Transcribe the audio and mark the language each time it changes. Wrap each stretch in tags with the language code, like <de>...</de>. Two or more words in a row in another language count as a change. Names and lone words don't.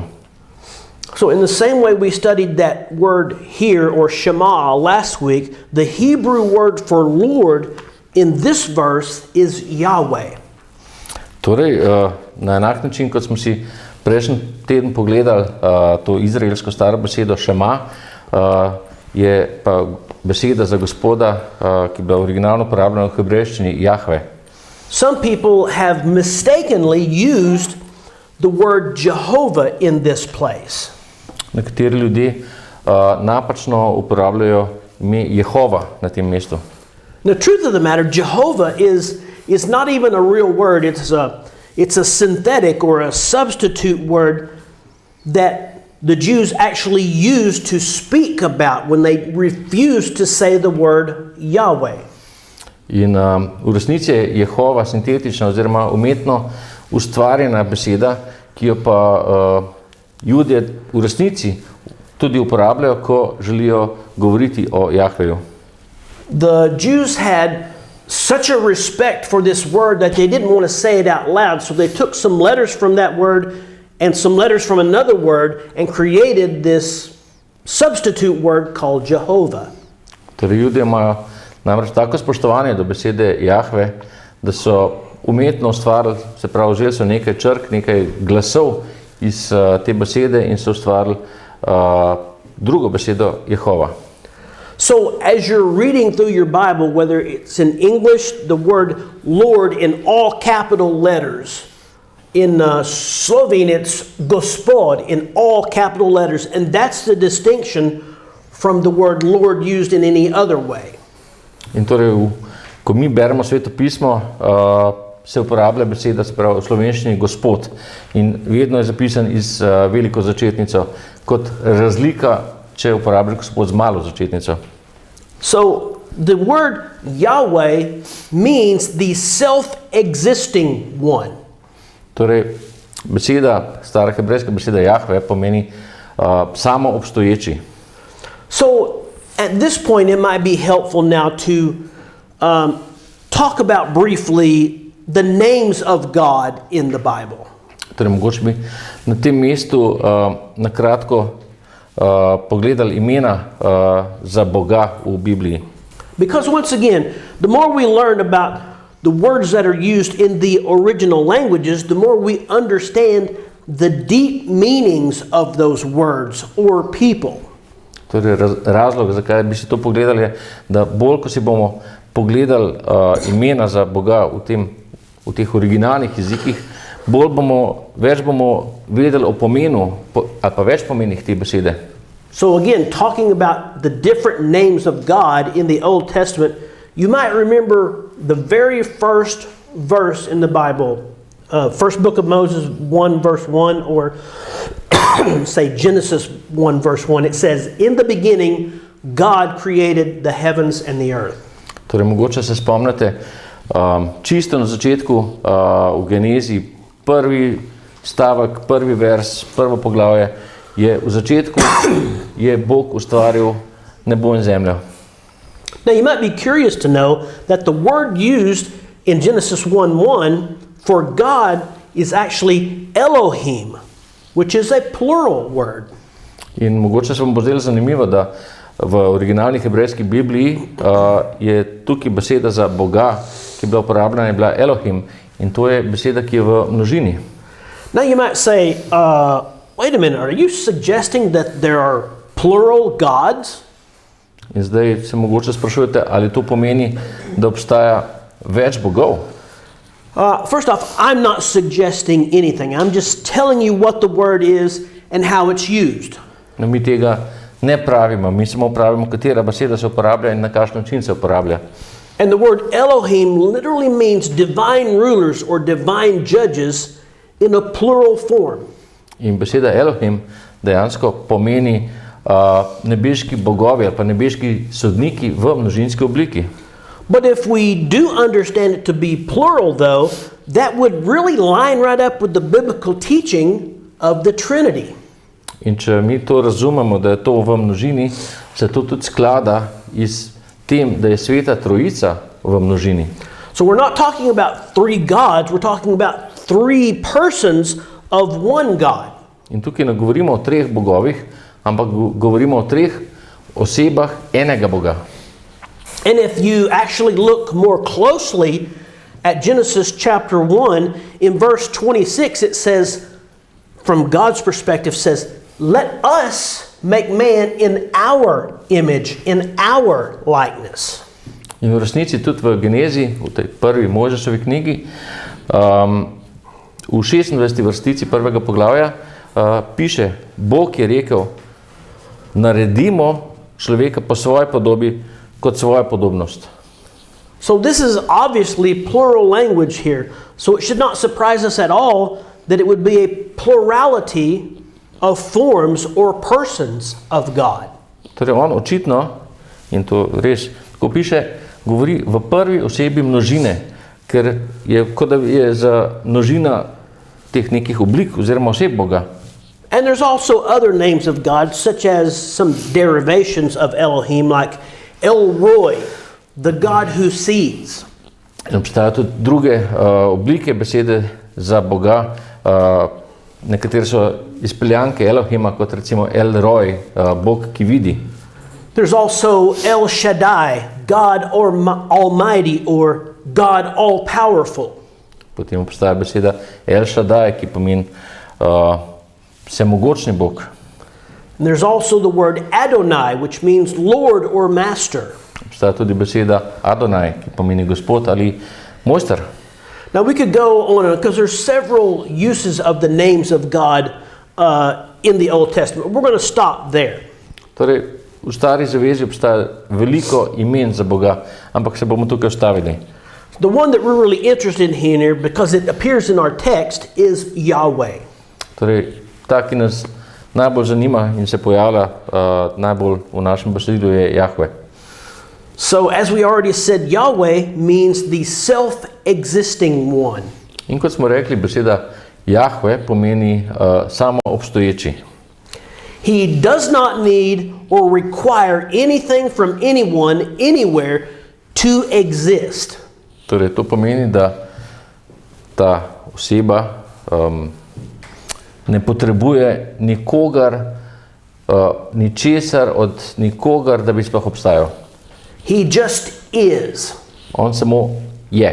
<en>So in the same way we studied that word here, or Shema, last week, the Hebrew word for Lord in this verse is Yahweh.</en> <sl>Torej, na enak način, kot smo si prejšnji teden pogledali to izraelsko staro besedo Shema, je pa beseda za Gospoda, ki je bila originalno uporabljena v hebrejščini, Yahweh.</sl> <en>Some people have mistakenly used the word Jehovah in this place.</en> <sl>Nekateri ljudje napačno uporabljajo ime Jehova na tem mestu.</sl> <en>The truth of the matter, Jehovah is not even a real word. It's a synthetic or a substitute word that the Jews actually used to speak about when they refused to say the word Yahweh.</en> <sl>In v resnici je Jehova sintetična oziroma umetno ustvarjena beseda, ki jo pa Judje v resnici tudi uporabljajo, ko želijo govoriti o Jahveju.</sl> <en>The Jews had such a respect for this word that they didn't want to say it out loud, so they took some letters from that word and some letters from another word and created this substitute word called Jehovah.</en> <sl>Torej Judje imajo namreč tako spoštovanje do besede Jahve, da so umetno ustvarili, se pravi, vzeli so nekaj črk, nekaj glasov iz te besede in so ustvarili drugo besedo Jehova.</sl> <en>So as you're reading through your Bible, whether it's in English, the word Lord in all capital letters, in Slovene it's Gospod in all capital letters, and that's the distinction from the word Lord used in any other way.</en> <sl>In torej, ko mi beremo Sveto pismo, se uporablja beseda, se pravi v slovenščini Gospod, in vedno je zapisan iz veliko začetnico, kot razlika, če uporablja Gospod z malo začetnico.</sl> <en>So the word Yahweh means the self-existing one.</en> <sl>Torej, beseda, stara hebrejska beseda Jahve pomeni samo obstoječi.</sl> <en>So at this point it might be helpful now to talk about briefly the names of God in the Bible.</en> <sl>Torej, mogoče bi na tem mestu na kratko pogledali imena za Boga v Bibliji.</sl> <en>Because once again, the more we learn about the words that are used in the original languages, the more we understand the deep meanings of those words or people.</en> <sl>Torej, razlog, zakaj bi si to pogledali, je, da bolj, ko si bomo pogledali imena za Boga v teh originalnih jezikih, več bomo vedeli o pomenu ali pa več pomenih te besede.</sl> <en>So again, talking about the different names of God in the Old Testament, you might remember the very first verse in the Bible, first book of Moses 1 verse 1, or say Genesis 1 verse 1. It says, in the beginning, God created the heavens and the earth.</en> <sl>Torej, mogoče se spomnite, čisto na začetku v Genezi, prvi stavek, prvi vers, prvo poglavje, je v začetku je Bog ustvaril nebo in zemljo.</sl> <en>Now you might be curious to know that the word used in Genesis 1:1 for God is actually Elohim, which is a plural word.</en> <sl>In mogoče se vam bo zdelo zanimivo, da v originalni hebrejski Bibliji je tukaj beseda za Boga, ki je bila uporabljena, je bila Elohim, in to je beseda, ki je v množini.</sl> <en>Now you might say, wait a minute, are you suggesting that there are plural gods?</en> <sl>In zdaj se mogoče sprašujete, ali to pomeni, da obstaja več bogov?</sl> <en>First off, I'm not suggesting anything. I'm just telling you what the word is and how it's used.</en> <sl>No, mi tega ne pravimo, mi samo pravimo, katera beseda se uporablja in na kakšen način se uporablja.</sl> <en>And the word Elohim literally means divine rulers or divine judges in a plural form.</en> <sl>In beseda Elohim dejansko pomeni nebeški bogovi ali pa nebeški sodniki v množinski obliki.</sl> <en>But if we do understand it to be plural, though, that would really line right up with the biblical teaching of the Trinity.</en> <sl>In če mi to razumemo, da je to v množini, se to tudi sklada iz tem, da je Sveta Trojica v množini.</sl> <en>So we're not talking about three gods, we're talking about three persons of one God.</en> <sl>In tukaj ne govorimo o treh bogovih, ampak govorimo o treh osebah enega Boga.</sl> <en>And if you actually look more closely at Genesis chapter 1, in verse 26 it says, from God's perspective, says, let us make man in our image, in our likeness.</en> <sl>In v resnici tudi v Genezi, v tej prvi Mojžešovi knjigi, v 26. vrstici prvega poglavja piše, Bog je rekel, naredimo človeka po svoji podobi kot svojo podobnost.</sl> <en>So this is obviously plural language here. So it should not surprise us at all that it would be a plurality of forms or persons of God.</en> <sl>Torej on očitno, in to res, ko piše, govori v prvi osebi množine, ker je kot da je za množina teh nekih oblik oziroma oseb Boga.</sl> <en>And there's also other names of God, such as some derivations of Elohim, like El Roi, the God who sees.</en> <sl>In obstajajo tudi druge oblike besede za Boga, nekatere so izpeljanke Elohima, kot recimo El Roi, Bog, ki vidi.</sl> <en>There's also El Shaddai, God Almighty or God All-Powerful.</en> <sl>Potem obstaja beseda El Shaddai, ki pomeni vsemogočni Bog.</sl> <en>And there's also the word Adonai, which means Lord or Master.</en> <sl>Obstaja tudi beseda Adonai, ki pomeni Gospod ali Mojster.</sl> <en>Now we could go on because there's several uses of the names of God in the Old Testament. We're going to stop there.</en> <sl>Torej, v Stari zavezi obstaja veliko imen za Boga, ampak se bomo tukaj ustavili.</sl> <en>The one that we're really interested in here, because it appears in our text, is Yahweh.</en> <sl>Torej, ta, ki nas najbolj zanima in se pojavlja najbolj v našem besedilu, je Yahweh.</sl> <en>So, as we already said, Yahweh means the self-existing one.</en> <sl>In kot smo rekli, beseda Yahweh pomeni samo obstoječi.</sl> <en>He does not need or require anything from anyone, anywhere, to exist.</en> <sl>Torej, to pomeni, da ta oseba ne potrebuje nikogar, ničesar od nikogar, da bi sploh obstajal.</sl> <en>He just is.</en> <sl>On samo je.</sl>